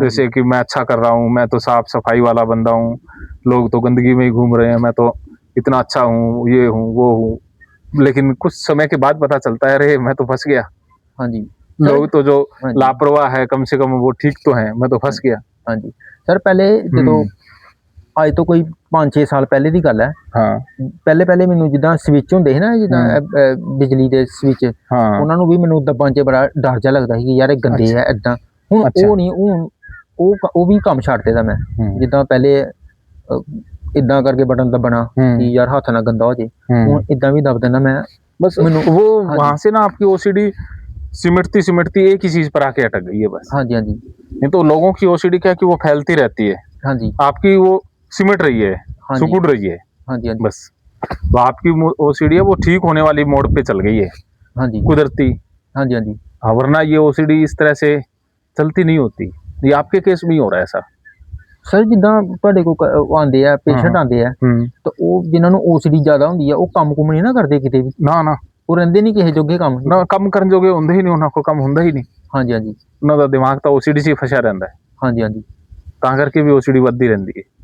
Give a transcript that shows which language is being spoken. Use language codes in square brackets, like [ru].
[hi] जैसे कि मैं अच्छा कर रहा हूँ, मैं तो साफ सफाई वाला बंदा हूँ, लोग तो गंदगी में ही घूम रहे हैं, मैं तो इतना अच्छा हूँ, ये हूँ वो हूँ। लेकिन कुछ समय के बाद पता चलता है अरे मैं तो फंस गया। हाँ जी, लोग तो जो हाँ जी, लापरवाह है कम से कम वो ठीक तो है, मैं तो फंस गया। हाँ जी। [pa] सर ਪਹਿਲੇ ਜਦੋਂ ਅੱਜ ਤੋਂ ਕੋਈ 5-6 ਸਾਲ ਪਹਿਲੇ ਦੀ ਗੱਲ ਹੈ, ਹਾਂ ਪਹਿਲੇ ਮੈਨੂੰ ਜਿੱਦਾਂ ਸਵਿਚ ਹੁੰਦੇ ਸੀ ਨਾ, ਜਿੱਦਾਂ ਬਿਜਲੀ ਦੇ ਸਵਿਚ, ਹਾਂ ਉਹਨਾਂ ਨੂੰ ਵੀ ਮੈਨੂੰ ਦੱਬਾਂ 'ਚ ਬੜਾ ਡਰ ਜਿਹਾ ਲੱਗਦਾ ਸੀ ਕਿ ਯਾਰ ਇਹ ਗੰਦੇ ਆ ਏਦਾਂ। ਹੁਣ ਉਹ ਨਹੀਂ, ਹੁਣ ਉਹ ਵੀ ਕੰਮ ਛੱਡ ਦਿੱਤਾ ਮੈਂ। ਜਿੱਦਾਂ ਪਹਿਲੇ ਇਦਾਂ ਕਰਕੇ ਬਟਨ ਦਬਣਾ ਕਿ ਯਾਰ ਹੱਥ ਨਾ ਗੰਦਾ ਹੋ ਜੇ, ਹੁਣ ਇਦਾਂ ਵੀ ਦਬ ਦਿੰਦਾ ਮੈਂ। [hi] बस वो वहां से ना आपकी ओसीडी सिमटती सिमटती एक ही चीज पर आके अटक गई है बस। हाँ जी, हाँ जी, नहीं तो लोगों की ओसीडी क्या है कि वो फैलती रहती है, हाँ जी, आपकी वो सिमट रही है, हाँ जी, सिकुड़ रही है हाँ जी, हाँ जी, बस। तो आपकी ओसीडी है वो ठीक होने वाली मोड़ पे चल गई है, हाँ जी, कुदरती। हाँ जी, हाँ जी, वरना ये ओसीडी इस तरह से चलती नहीं होती। ये आपके केस में ही हो रहा है ऐसा। [pa] ਸਰ ਜਿੱਦਾਂ ਤੁਹਾਡੇ ਕੋਲ ਆਉਂਦੇ ਆ ਪੇਸ਼ੈਂਟ ਆਉਂਦੇ ਆ, ਤਾਂ ਉਹ ਜਿਨ੍ਹਾਂ ਨੂੰ ਓਸੀਡੀ ਜ਼ਿਆਦਾ ਹੁੰਦੀ ਆ, ਉਹ ਕੰਮ ਕੁਮ ਨਹੀਂ ਨਾ ਕਰਦੇ ਕਿਤੇ ਵੀ। ਨਾ ਨਾ, ਉਹ ਰਹਿੰਦੇ ਨਹੀਂ ਕਿਸੇ ਜੋਗੇ ਕੰਮ। ਨਾ ਕੰਮ ਕਰਨ ਜੋਗੇ ਹੁੰਦੇ ਹੀ ਨਹੀਂ, ਉਹਨਾਂ ਕੋਲ ਕੰਮ ਹੁੰਦਾ ਹੀ ਨਹੀਂ। ਹਾਂਜੀ, ਹਾਂਜੀ, ਉਹਨਾਂ ਦਾ ਦਿਮਾਗ ਤਾਂ ਓਸੀਡੀ 'ਚ ਹੀ ਫਸਿਆ ਰਹਿੰਦਾ ਹੈ, ਹਾਂਜੀ, ਹਾਂਜੀ। ਤਾਂ ਕਰਕੇ ਵੀ ਓਸੀਡੀ ਵੱਧਦੀ ਰਹਿੰਦੀ ਹੈ।